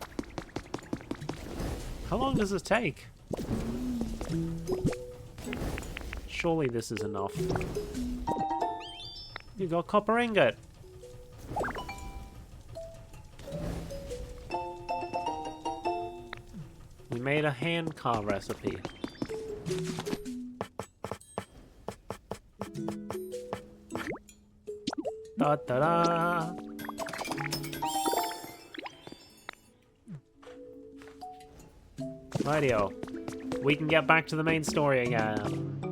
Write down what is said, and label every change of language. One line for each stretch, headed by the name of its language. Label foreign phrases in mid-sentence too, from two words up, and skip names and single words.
English: How long does this take? Surely this is enough. You got copper ingot. We made a hand car recipe. Da da da. Rightio. We can get back to the main story again.